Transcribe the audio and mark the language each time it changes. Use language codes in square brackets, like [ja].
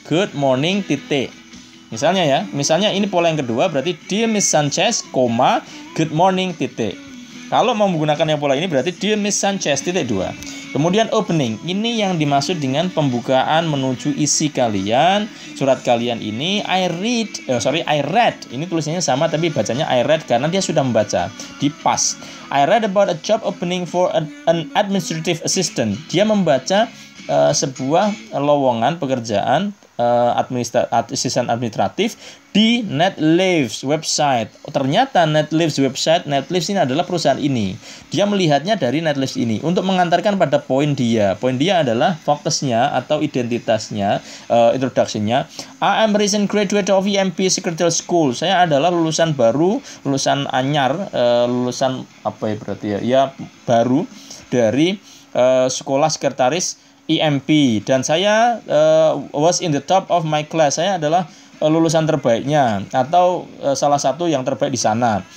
[id] Good morning titik. Misalnya ini pola yang kedua berarti Dear Miss Sanchez, good morning titik. Kalau mau menggunakan yang pola ini berarti Dear Miss Sanchez titik 2. Kemudian opening, ini yang dimaksud dengan pembukaan menuju isi kalian, surat kalian ini. I read. Ini tulisannya sama tapi bacanya I read karena dia sudah membaca. Di pas. [en] I read about a job opening for an administrative assistant. [id] Dia membaca sebuah lowongan pekerjaan asisten administratif di Netlives website. Ternyata Netlives website, Netlives ini adalah perusahaan ini. Dia melihatnya dari Netlives ini untuk mengantarkan pada poin dia. Poin dia adalah fokusnya atau identitasnya, introduction-nya. [en] I am recent graduate of EMP Secretarial School. [id] Saya adalah lulusan baru, lulusan anyar, lulusan apa ya berarti ya baru dari sekolah sekretaris EMP, dan saya was in the top of my class. Saya adalah lulusan terbaiknya atau salah satu yang terbaik di sana.